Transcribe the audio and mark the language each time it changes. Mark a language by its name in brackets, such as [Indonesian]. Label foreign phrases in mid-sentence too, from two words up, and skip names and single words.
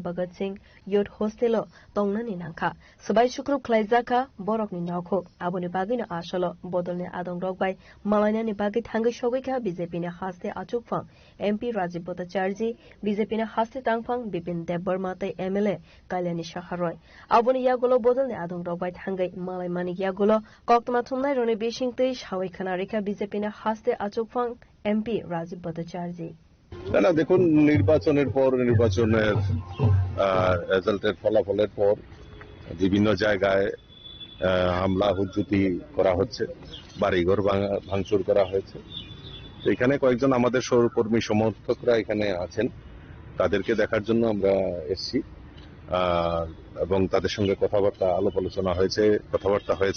[Kok Borok] Bhagat Singh Youth Hostel tongnani nangkha sabai sukrup khlai zakha borokni nokho aboni bagino asolo bodolni adong rok bai malainani bagi thangai shogika BJP ni haste achukphang MP Rajya Bhattacharji BJP ni haste tangphang Bipin Deborma tai MLA Kalyani Shaharoi aboni yagolo bodolni adong rok bai thangai malai mani yagolo koktma thumnai roni bising tei shawai khana rekha BJP ni haste achukphang MP Rajya Bhattacharji [Bangla] না দেখুন, নির্বাচনের পর নির্বাচনের রেজাল্টের ফলাফলের পর বিভিন্ন জায়গায় হামলা হুজ্জুতি করা হচ্ছে, বাড়িঘর ভাঙচুর করা হয়েছে। তো এখানে কয়েকজন আমাদের সহকর্মী সমর্থকরা এখানে আছেন, তাদেরকে দেখার জন্য আমরা এসেছি এবং তাদের সঙ্গে আলাপ আলোচনা হয়েছে, কথাবার্তা হয়েছে।